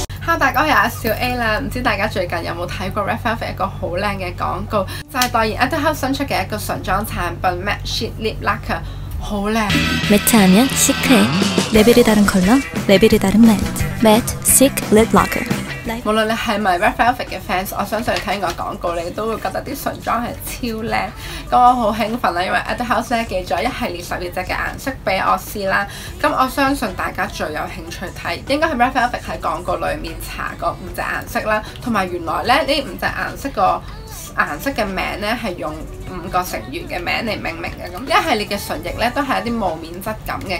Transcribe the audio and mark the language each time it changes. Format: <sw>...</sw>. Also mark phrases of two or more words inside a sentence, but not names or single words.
<yue>Hello， 大家好，我係阿小 A 啦。唔知大家最近有冇睇過 Red Velvet 一個好靚嘅廣告，就係代言 Etude 新出嘅一個唇妝產品 Matte Chic Lip Lacquer，好靚。</yue> <ko>매트하면 시크해. 레벨이 다른 컬러, 레벨이 다른 매트. Matte Chic Lip Lacquer。</ko> <yue>無論你係咪 Red Velvet 嘅 fans， 我相信你睇完個廣告，你都會覺得啲唇妝係超靚。咁我好興奮啦，因為 Etude 咧寄咗一系列12隻嘅顏色俾我試啦。咁我相信大家最有興趣睇，應該係 Red Velvet 喺廣告裡面搽過5隻顏色啦，同埋原來咧呢5隻顏色嘅名咧係用5個成員嘅名嚟命名嘅。咁一系列嘅唇液咧都係一啲霧面質感嘅。</yue>